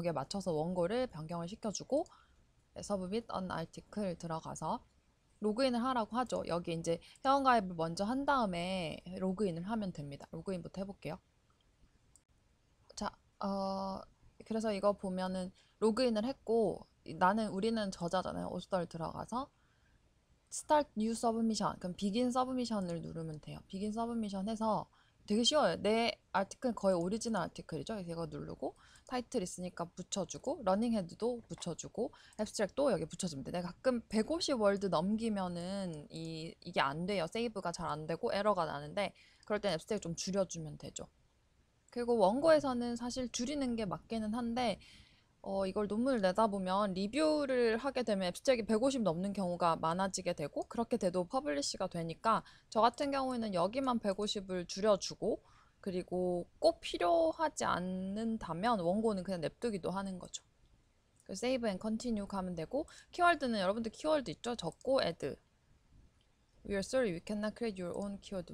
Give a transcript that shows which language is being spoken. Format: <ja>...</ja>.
<ko>거기에 맞춰서 원고를 변경을 시켜주고 서브밋 언 아티클 들어가서 로그인을 하라고 하죠. 여기 이제 회원가입을 먼저 한 다음에 로그인을 하면 됩니다. 로그인부터 해볼게요. 자, 그래서 이거 보면은 로그인을 했고 우리는 저자잖아요. 오스덜 들어가서</ko> <en>Start New Submission.</en> <ko>그럼 Begin Submission을 누르면 돼요. Begin Submission 해서 되게 쉬워요. 내 아티클 거의 오리지널 아티클이죠. 그래서 이거 누르고 타이틀 있으니까 붙여주고 러닝 헤드도 붙여주고 앱스트랙도 여기 붙여주면 돼. 내가 가끔 150월드 넘기면은 이게 안 돼요. 세이브가 잘 안 되고 에러가 나는데 그럴 땐 앱스트랙 좀 줄여주면 되죠. 그리고 원고에서는 사실 줄이는 게 맞기는 한데 이걸 논문을 내다 보면 리뷰를 하게 되면 앱스트랙이 150 넘는 경우가 많아지게 되고 그렇게 돼도 퍼블리시가 되니까 저 같은 경우에는 여기만 150을 줄여주고 그리고 꼭 필요하지 않는다면 원고는 그냥 냅두기도 하는 거죠. 세이브 앤 컨티뉴 가면 되고 키워드는 여러분들 키워드 있죠? 적고 add.</ko> <en>We are sorry we cannot create your own keyword.</en>